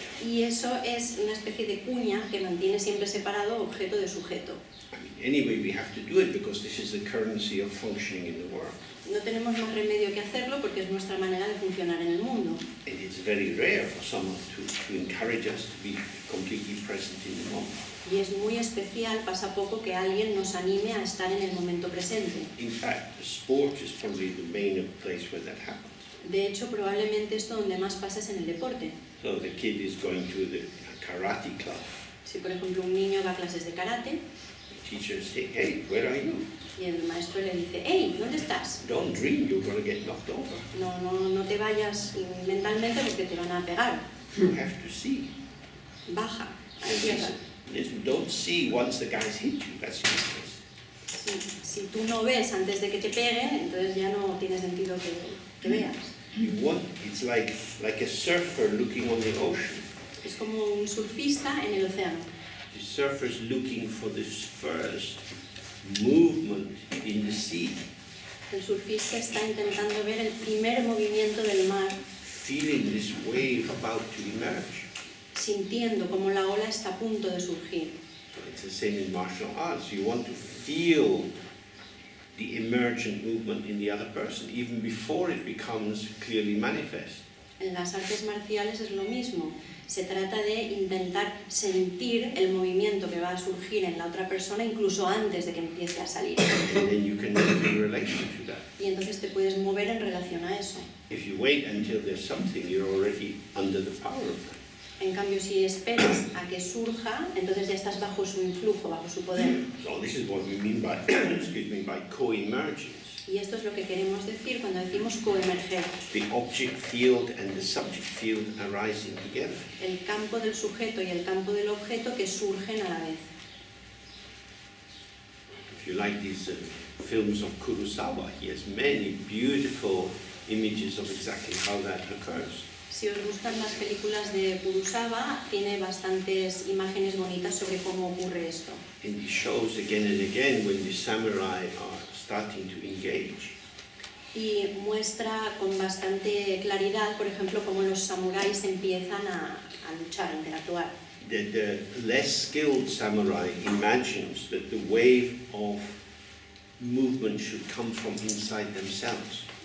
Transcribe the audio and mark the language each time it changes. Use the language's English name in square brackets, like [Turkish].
[Spanish] Y eso es una especie de cuña que mantiene siempre separado objeto de sujeto. [English] I mean, anyway, we have to do it because this is the currency of functioning in the world. [Spanish] No tenemos más remedio que hacerlo porque es nuestra manera de funcionar en el mundo. [English] And it's very rare for someone to encourage us to be completely present in the moment. [Spanish] Y es muy especial, pasa poco, que alguien nos anime a estar en el momento presente. [English] In fact, sport is probably the main place where that happens. [Spanish] De hecho, probablemente esto donde más pasa es en el deporte. [English] So the kid is going to the karate club. [Spanish] Si, por ejemplo, un niño va a clases de karate [English] The teacher says, hey, where are you? [Spanish] y el maestro le dice, hey, ¿dónde estás? [English] Don't dream you're going to get knocked over. [Spanish] No te vayas mentalmente porque te van a pegar. [English] You have to see. [Spanish] Baja a [English] And [Spanish] tierra. [English] listen, don't see once the guys hit you. That's useless. [Spanish] Si tú no ves antes de que te peguen, entonces ya no tiene sentido que veas. [English] It's like a surfer looking on the ocean. [Spanish] Es como un surfista en el océano. [English] The surfer's looking for this first movement in the sea, [Spanish] El surfista está intentando ver el primer movimiento del mar, [English] feeling this wave about to emerge. [Spanish] sintiendo como la ola está a punto de surgir. [English] So it's the same in martial arts. You want to feel the emergent movement in the other person, even before it becomes clearly manifest. [Spanish] En las artes marciales es lo mismo. Se trata de intentar sentir el movimiento que va a surgir en la otra persona incluso antes de que empiece a salir. [English] And then you can move in relation to that. [Spanish] Y entonces te puedes mover en relación a eso. [English] If you wait until there's something, you're already under the power of that. [Spanish] En cambio, si esperas a que surja, entonces ya estás bajo su influjo, bajo su poder. [English] So this is what we mean by, excuse me, by co-emergence. [Spanish] Y esto es lo que queremos decir cuando decimos coemerger. [English] The object field and the subject field arising together. [Spanish] El campo del sujeto y el campo del objeto que surgen a la vez. [English] If you like these films of Kurosawa, he has many beautiful images of exactly how that occurs. [Spanish] Si os gustan las películas de Kurosawa, tiene bastantes imágenes bonitas sobre cómo ocurre esto. [English] And he shows again and again when the samurai are starting to engage. [Spanish] Y muestra con bastante claridad, por ejemplo, cómo los samuráis empiezan a luchar, a interactuar. [English] The less skilled samurai imagines that the wave of movement should come from inside themselves.